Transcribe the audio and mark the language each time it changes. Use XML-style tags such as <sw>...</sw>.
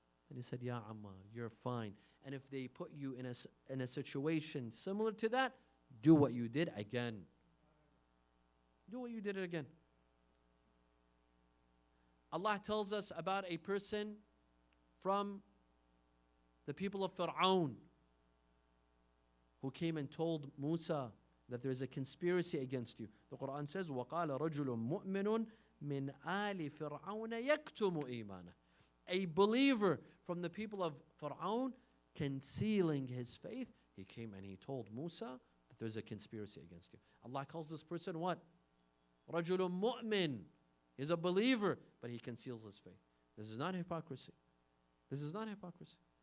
<en>And he said, "Ya Ammar, you're fine. And if they put you in a situation similar to that, do what you did again. Do what you did again." Allah tells us about a person from the people of Fir'aun who came and told Musa that there's a conspiracy against you. The Quran says,</en> <ar>وَقَالَ رَجُلٌ مُؤْمِنٌ مِنْ آلِ فِرْعَوْنَ يَكْتُمُ إِيمَانَهُ.</ar> <en>A believer from the people of Fir'aun concealing his faith, he came and he told Musa that there's a conspiracy against you. Allah calls this person what?</en> <ar>رَجُلٌ مُؤْمِن.</ar> <en>He's a believer, but he conceals his faith. This is not hypocrisy. This is not hypocrisy.</en>